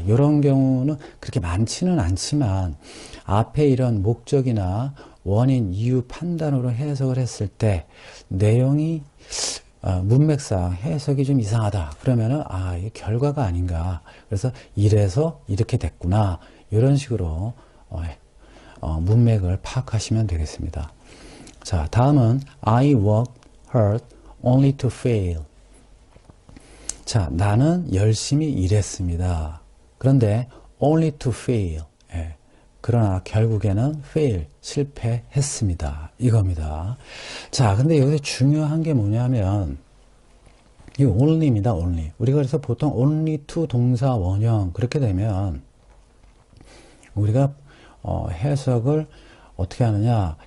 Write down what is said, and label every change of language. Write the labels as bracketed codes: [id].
[ko] 이런 경우는 그렇게 많지는 않지만 앞에 이런 목적이나 원인, 이유, 판단으로 해석을 했을 때 내용이 문맥상 해석이 좀 이상하다. 그러면은 이게 결과가 아닌가. 그래서 이래서 이렇게 됐구나. 이런 식으로 문맥을 파악하시면 되겠습니다. 자, 다음은 [en] I work hard only to fail. [ko] 자, 나는 열심히 일했습니다. 그런데 [en] only to fail. [ko] 예. 그러나 결국에는 fail, 실패했습니다. 이겁니다. 자, 근데 여기서 중요한 게 뭐냐면 이 only입니다. [en] only. [ko] 우리가 그래서 보통 only to 동사 원형 그렇게 되면 우리가 해석을 어떻게 하느냐?